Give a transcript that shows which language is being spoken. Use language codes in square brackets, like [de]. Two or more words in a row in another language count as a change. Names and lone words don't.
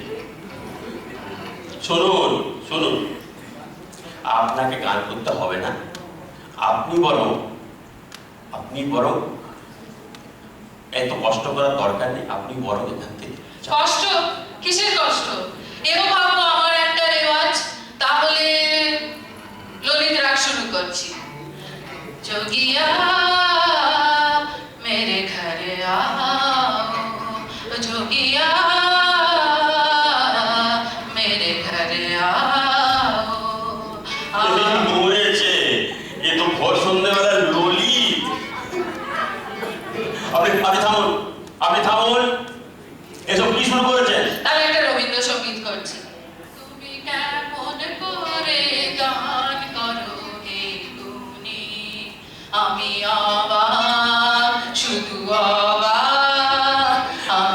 [bn] শুনুন শুনুন, আপনাকে গান করতে হবে না, আপনি বরং এত কষ্ট করার দরকার নেই, আপনি বড় এখান থেকে। কষ্ট? কিসের কষ্ট? এও ভাবো আমার একটা রেওয়াজ। তাহলে ললিত রাগ শুরু করছি। [hi] जोगिया मेरे घर आओ, जोगिया मेरे घर आओ। [bn] মরেছে, এ তো ভোর সন্ধ্যেবেলা ললিত। আপনি থামুন, এসব কি শুরু করেছেন? আমি একটা রবীন্দ্রসঙ্গীত করছি। তুমি কেমন করে গান করো হে গুণী, আমি অবাক, শুধু অবাক আমি।